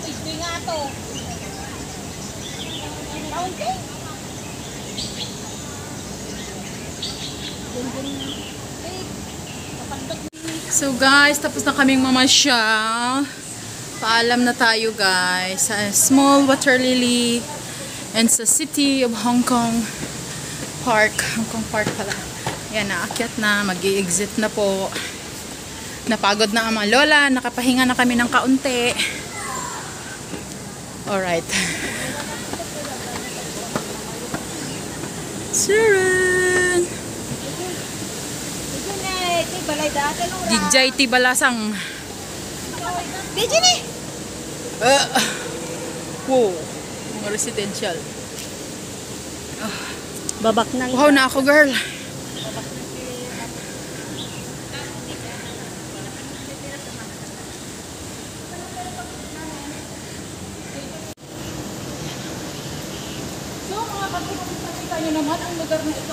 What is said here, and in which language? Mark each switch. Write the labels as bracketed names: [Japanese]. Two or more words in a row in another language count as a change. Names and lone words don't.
[Filipino] Hindi nga to. Kaunti. So guys, tapos na kaming mamasyal. Paalam na tayo guys sa [English] small water lily and [Filipino] sa [English] city of Hong Kong Park. [Filipino] Hong Kong Park pala. Yan, naakyat na, mag-i-exit na po. Napagod na ang mga lola, nakapahinga na kami ng kaunti. Alright. Sharon! [Iloko] Dijay ti balasang. Dijay ni! [Filipino] Wow, mga residential. Babak na. Wow na ako, girl. So, mga kapatid, nakita nyo naman ang lugar na ito.